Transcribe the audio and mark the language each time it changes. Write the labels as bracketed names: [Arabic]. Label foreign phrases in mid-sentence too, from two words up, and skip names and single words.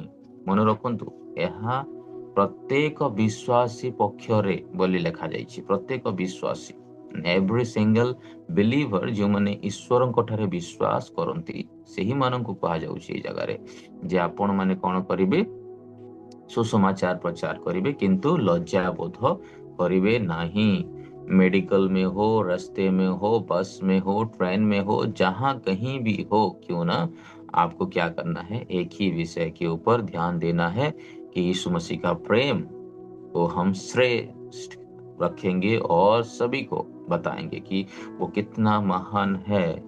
[Odia] ମନେ ରଖନ୍ତୁ, ଏହା ପ୍ରତ୍ୟେକ ବିଶ୍ୱାସୀ ପକ୍ଷରେ ବୋଲି ଲେଖାଯାଇଛି। ପ୍ରତ୍ୟେକ ବିଶ୍ୱାସୀ, [English] every single believer, [Odia] ଯେଉଁମାନେ ଈଶ୍ୱରଙ୍କ ଠାରେ ବିଶ୍ୱାସ କରନ୍ତି ସେହିମାନଙ୍କୁ କୁହାଯାଉଛି ଏଇ ଜାଗାରେ ଯେ ଆପଣ ମାନେ କଣ କରିବେ? ସୁସମାଚାର ପ୍ରଚାର କରିବେ, କିନ୍ତୁ ଲଜ୍ଜା ବୋଧ କରିବେ ନାହିଁ। [Hindi] मेडिकल में हो, रास्ते में हो, बस में हो, ट्रेन में हो, जहां कहीं भी हो क्यों ना, आपको क्या करना है? एक ही विषय के ऊपर ध्यान देना है कि यीशु मसीह का प्रेम को हम श्रेष्ठ रखेंगे और सभी को बताएंगे कि वो कितना महान है।